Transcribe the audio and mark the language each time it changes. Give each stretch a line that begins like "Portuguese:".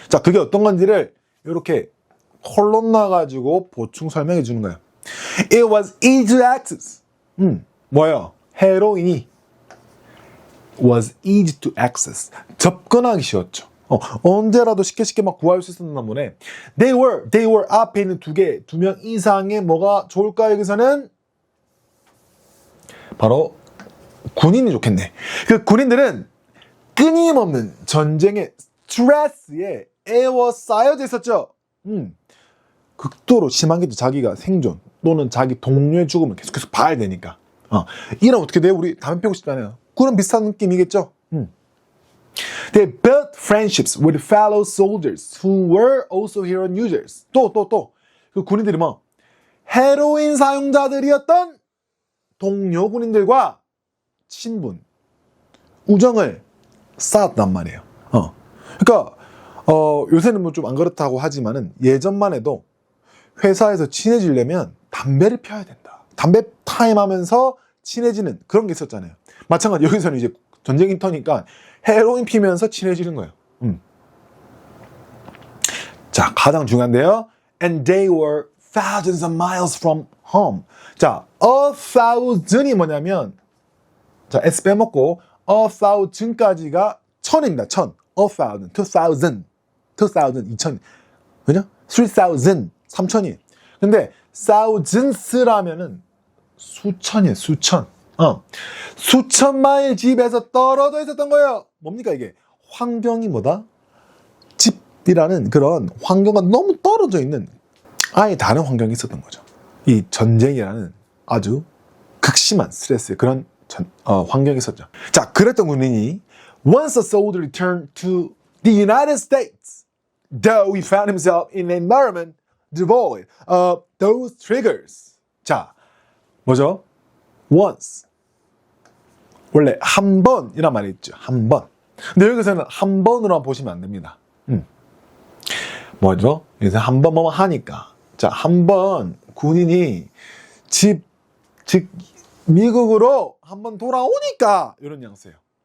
Korean: 자, 그게 어떤 건지를 이렇게 콜론 나가지고 보충 설명해 주는 거예요.
English: It was easy to access.
Korean: 뭐예요? 헤로인이
English: was easy to access.
Korean: 접근하기 쉬웠죠. 언제라도 쉽게 막 구할 수 있었나 보네.
English: They were
Korean: 앞에 있는 두 명 이상의 뭐가 좋을까? 여기서는 바로 군인이 좋겠네. 그 군인들은 끊임없는 전쟁의 스트레스에 에워싸여져 있었죠. 극도로 심한 게 자기가 생존 또는 자기 동료의 죽음을 계속 봐야 되니까. 이런 어떻게 돼요? 우리 담배 피우고 싶잖아요. 그런 비슷한 느낌이겠죠.
English: They built friendships with fellow soldiers who were also heroin users.
Korean: 그 군인들이 헤로인 사용자들이었던 동료 군인들과 친분, 우정을 쌓았단 말이에요. 그러니까 요새는 뭐 좀 안 그렇다고 하지만은 예전만 해도 회사에서 친해지려면 담배를 피워야 된다. 담배 타임 하면서 친해지는 그런 게 있었잖아요. 마찬가지 여기서는 이제 전쟁 인터니까 헤로인 피면서 친해지는 거예요. 자, 가장 중요한데요.
English: And they were thousands of miles from home.
Korean: 자,
English: a thousand이
Korean: 뭐냐면, 자, S 빼먹고 1000까지가 1000입니다. 1000. 1000, 2000, 2000, 그죠? 3000, 3000이. 근데 thousands라면은 수천이에요, 수천. 수천 마일 집에서 떨어져 있었던 거예요. 뭡니까 이게? 환경이 뭐다? 집이라는 그런 환경과 너무 떨어져 있는 아예 다른 환경이 있었던 거죠. 이 전쟁이라는 아주 극심한 스트레스 그런 환경이 있었죠. 자, 그랬던 군인이
English: Once a soldier returned to the United States, though he found himself in an environment devoid of those triggers.
Korean: 자, 뭐죠? Once. 원래 한 번이란 말이 있죠. 한 번. 근데 여기서는 한 번으로만 보시면 안 됩니다. 뭐죠? 여기서 한 번만 하니까. 자, 한 번 군인이 즉 미국으로 한 번 돌아오니까 이런 뉘앙스예요.